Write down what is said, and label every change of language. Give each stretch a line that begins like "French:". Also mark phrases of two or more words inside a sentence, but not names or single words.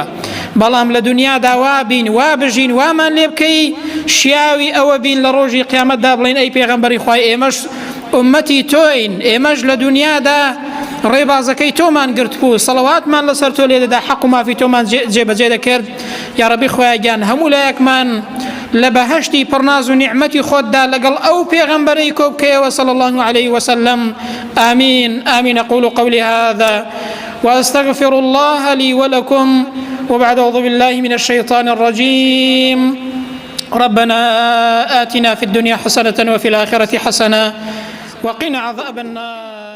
Central Kurdish: بەڵام لە دنیادا وا بین، وا بژین، وامان لێ بکەی، شیاوی ئەوە بین لە ڕۆژی قیامەتدا بڵین ئەی پێغەمبەری خوای ئێمەش ئومەتی تۆین، ئێمەش لە دنیادا ڕێبازەکەی تۆمان گرت بوو، سەڵەواتمان لەسەر تۆ لێ دەدا، حەق و مافی تۆمان جێبەجێ دەکرد. یا ڕەبی خۆیان گیان هەموو لایەکمان لە بەهەشتی پڕناز و نیعمەتی خۆتدا لەگەڵ ئەو پێغەمبەرەی کۆ بکەیەوە
Arabic: صلی الله علیه وسلم. آمین آمین. أقول قولي هذا وأستغفر الله لي ولكم وبعد أعوذ بالله من الشيطان الرجيم. ربنا آتنا في الدنيا حسنة وفي الآخرة حسنة وقنا عذاب النار.